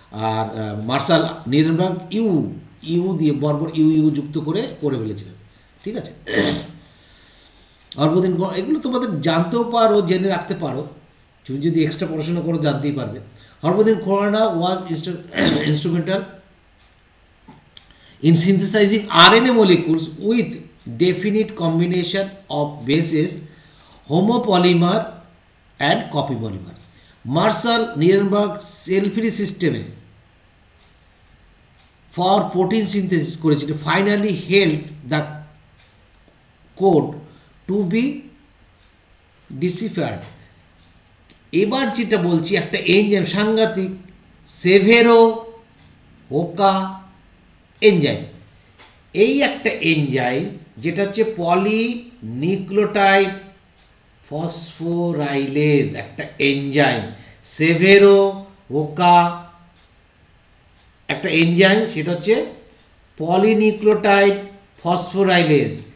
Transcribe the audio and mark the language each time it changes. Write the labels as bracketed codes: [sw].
[bn] আর martial নিরেনবার্গ you দিয়ে বর্বর you যুক্ত করে ফেলেছিলেন। ঠিক আছে, অল্প দিন এগুলো তোমাদের জানতেও পারো, জেনে রাখতে পারো, তুমি যদি এক্সট্রা পড়াশোনা করো জানতেই পারবে। [en] Harbhajan Khorana was instrumental in synthesizing RNA molecules with definite combination of bases, homopolymer and copy polymer. Marshall Nirenberg cell-free system for protein synthesis [bn] করেছিল, [en] finally held the code to be deciphered. [bn] এবার যেটা বলছি, একটা এনজাইম সাংঘাতিক, সেভেরো ওকা এনজাইম। এই একটা এনজাইম যেটা হচ্ছে পলিনিউক্লিওটাইড ফসফোরাইলেজ, একটা এনজাইম সেভেরো ওকা একটা এনজাইম, সেটা হচ্ছে পলিনিউক্লিওটাইড ফসফোরাইলেজ।